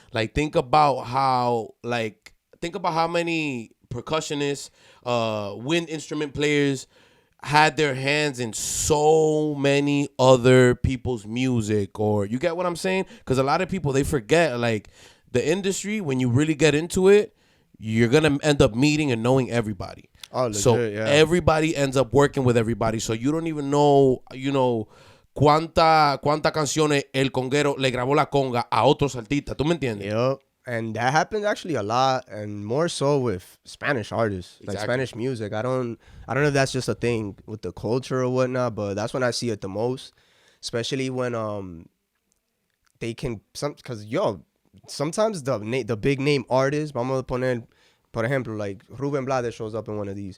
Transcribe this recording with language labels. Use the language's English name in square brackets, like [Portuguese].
[English] Like, think about how many percussionists, wind instrument players had their hands in so many other people's music. Or you get what I'm saying? Because a lot of people, they forget, like, the industry, when you really get into it, you're going to end up meeting and knowing everybody. Oh, legit, so yeah. everybody ends up working with everybody. So you don't even know, [Spanish] cuántas canciones el conguero le grabó la conga a otros artistas. ¿Tú me entiendes? [English] Yep. And that happens actually a lot, and more so with Spanish artists, like Spanish music. I don't know if that's just a thing with the culture or whatnot, but that's when I see it the most, especially when they can because sometimes the big name artists, [Spanish] vamos a poner, por ejemplo, [English] like Ruben Blades shows up in one of these.